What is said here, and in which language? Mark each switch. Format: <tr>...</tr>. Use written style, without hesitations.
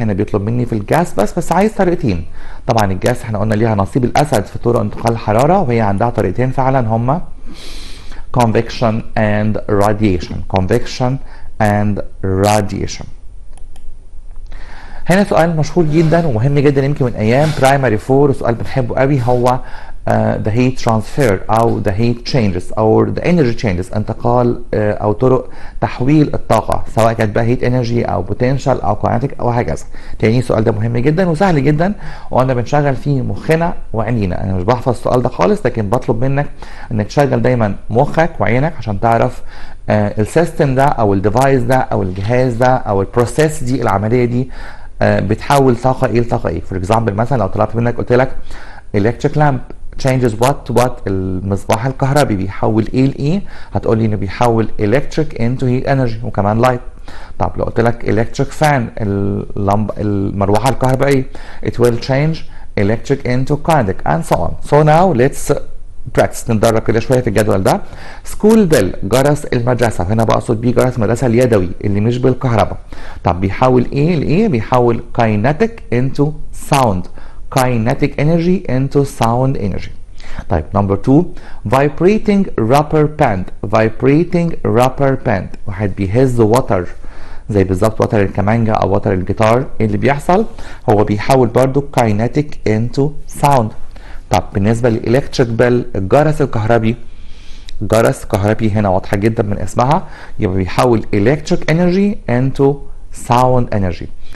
<ar>هنا بيطلب مني في الجاس بس عايز طريقتين. طبعا الجاس احنا قلنا ليها نصيب الأسد في طرق انتقال الحرارة وهي عندها طريقتين فعلا هما convection and radiation.</ar> <en>convection and radiation.</en> <ar>هنا سؤال مشهور جدا ومهم جدا يمكن من ايام primary 4 وسؤال بنحبه قوي هو</ar> <en>the heat transfer</en> <ar>او</ar> <en>the heat changes</en> <ar>او</ar> <en>the energy changes</en> <ar>انتقال او طرق تحويل الطاقه سواء كانت بقى</ar> <en>heat energy</en> <ar>او potential او kinetic او هكذا. تاني السؤال ده مهم جدا وسهل جدا وانا بنشغل فيه مخنا وعينينا. انا مش بحفظ السؤال ده خالص لكن بطلب منك انك تشغل دايما مخك وعينك عشان تعرف السيستم ده او الديفايس ده او الجهاز ده او البروسيس دي العمليه دي بتحول طاقه ايه لطاقه ايه. فور اكزامبل مثلا لو طلبت منك قلت لك</ar> <en>electric lamp changes what to what</en> <ar>المصباح الكهربي بيحول ايه لايه، هتقول لي انه بيحول</ar> <en>electric into heat energy</en> <ar>وكمان light. طب لو قلت لك</ar> <en>electric fan</en> <ar>المروحه الكهربائيه</ar> <en>it will change electric into kinetic and so on. So now let's practice</en> <ar>ندرب كده شويه في الجدول ده. سكول بيل جرس المدرسه، هنا بقصد بيه جرس المدرسه اليدوي اللي مش بالكهرباء. طب بيحول ايه لايه؟ بيحول</ar> <en>kinetic into sound. kinetic energy into sound energy. طيب number 2 vibrating rubber band. vibrating rubber band</en> <ar>واحد بيهز وتر زي بالظبط وتر الكمانجا او وتر الجيتار. اللي بيحصل هو بيحول برضو</ar> <en>kinetic into sound.</en> <ar>طب بالنسبه للالكتريك بيل الجرس الكهربي، جرس كهربي هنا واضحه جدا من اسمها يبقى بيحول</ar> <en>electric energy into sound energy.</en>